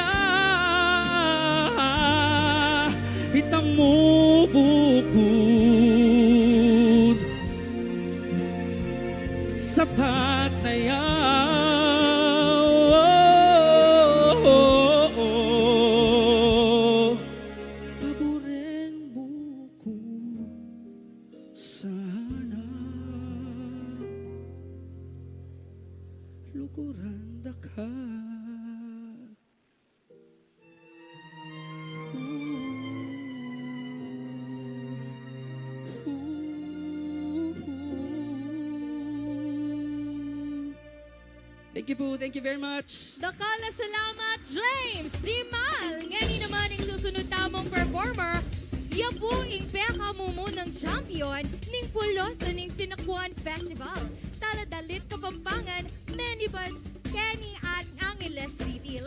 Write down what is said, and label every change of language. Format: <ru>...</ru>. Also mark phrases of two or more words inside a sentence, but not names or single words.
<pam>yan itamu bukod sapat na yan paboren mo ko sana luguran da ka</pam> <en>Thank you po. Thank you very much.</en> <pam>Dakala salamat,</pam> <tl>James Primal. Ngayon naman ang susunod tamong performer.</tl> <pam>Yan po ang peka mo ng champion ning pulos ning Sinakuan Festival. Taladalit Kapampangan, Manibad, Kenny at Angeles City.</pam>